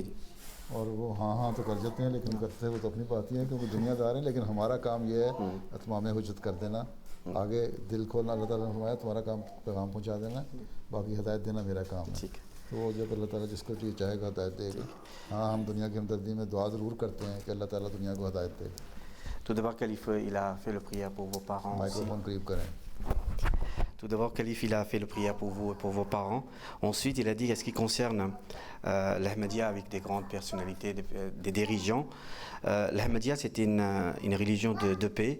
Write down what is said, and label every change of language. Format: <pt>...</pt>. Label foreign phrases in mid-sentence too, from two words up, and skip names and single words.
<ur>اور وہ ہاں تو کر جاتے ہیں، لیکن کرتے ہیں وہ تو اپنی بات ہی ہے کیونکہ دنیادار ہیں. لیکن ہمارا کام یہ ہے اتمام حجت کر دینا، آگے دل کھولنا. اللہ تعالیٰ نے فرمایا تمہارا کام پیغام پہنچا دینا، باقی ہدایت دینا میرا کام ہے. تو جب اللہ تعالیٰ جس کو چیز چاہے گا ہدایت دے گا۔ ہاں ہم دنیا کی ہمدردی میں دعا ضرور کرتے ہیں کہ اللہ تعالیٰ دنیا کو ہدایت دے.</ur> <fr>Tout d'abord, Khalif, il a fait le prière pour vos parents aussi. Tout d'abord, Khalif, il a fait le prière pour vous et pour vos parents. Ensuite, il a dit, ce qui concerne l'Ahmadiyya avec des grandes personnalités, des dirigeants, l'Ahmadiyya, c'est une religion de paix.</fr>